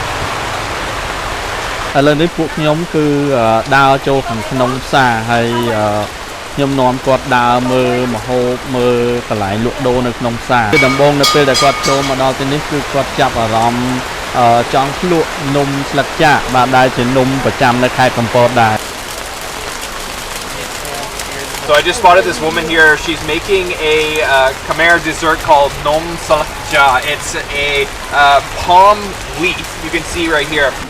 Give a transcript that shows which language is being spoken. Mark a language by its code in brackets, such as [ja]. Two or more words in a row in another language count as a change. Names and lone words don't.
[km] ឥឡូវនេះពួកខ្ញុំគឺដើរចូលខាងក្នុងផ្សារហើយខ្ញុំនាំគាត់ដើរមើលម្ហូបមើលកន្លែងលក់ដូរនៅក្នុងផ្សារគឺដំបូងនៅពេលដែលគាត់ចូលមកដល់ទីនេះគឺគាត់ចាប់អារម្មណ៍ចង់ភ្លក់នំស្លឹកចាក់បាទដែលជានំប្រចាំនៅខេត្តកំពតដែរ [en] So I just spotted this woman here. She's making a Khmer dessert called Nom Salakja. It's a palm wheat. You can see right here.